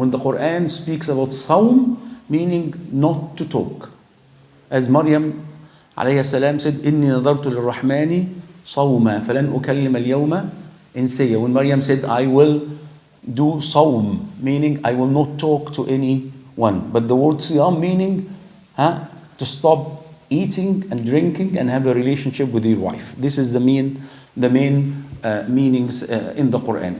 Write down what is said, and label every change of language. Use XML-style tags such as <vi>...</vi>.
<en>When the Quran speaks about sawm, meaning not to talk. As Maryam alayhi salam said,</en> <ar>إِنِّي نَذَرْتُ لِلرَّحْمَنِ صَوْمًا فَلَنْ أُكَلِّمَ الْيَوْمَ إِنْسِيًّا.</ar> <en>When Maryam said, I will do sawm, meaning I will not talk to anyone. But the word siyam meaning to stop eating and drinking and have a relationship with your wife. This is the main meanings in the Quran.</en>